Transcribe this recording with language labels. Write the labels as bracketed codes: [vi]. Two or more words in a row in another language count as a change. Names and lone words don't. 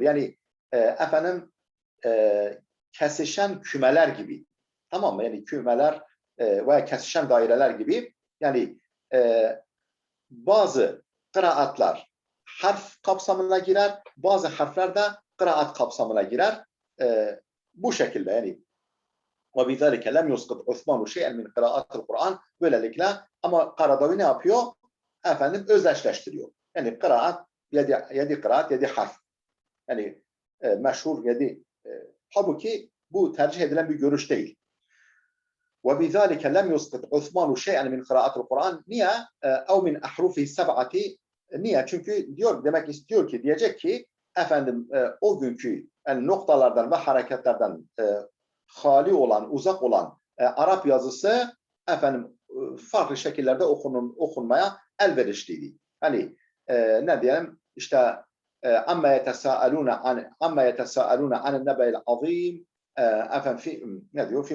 [tr] Yani kesişen kümeler gibi. Tamam mı? Yani kümeler veya kesişen daireler gibi. Yani bazı kıraatlar harf kapsamına girer, bazı harfler de kıraat kapsamına girer. Bu şekilde yani [ar] وَبِذَلِكَ لَمْ يُسْقِطْ عُثْمَانُ شَيْئًا مِنْ قِرَاءَةِ الْقُرْآنِ. [tr] Böylelikle ama Karadavi ne yapıyor? Özdeşleştiriyor. Yani kıraat, 7 kıraat, 7 harf. Yani meşhur 7. Halbuki bu tercih edilen bir görüş değil. [ar] وبذلك لم يسقط عثمان شيئا من قراءة القرآن. Niye? أو من أحرفه السبعة. [tr] Niye? Çünkü diyor, demek istiyor ki, diyecek ki efendim o günkü yani noktalardan ve hareketlerden hali olan, uzak olan Arap yazısı efendim farklı şekillerde okunmaya elverişliydi. Hani ne diyelim işte [ar] عم يتساءلون عن النبإ العظيم, [tr] efendim ne diyor?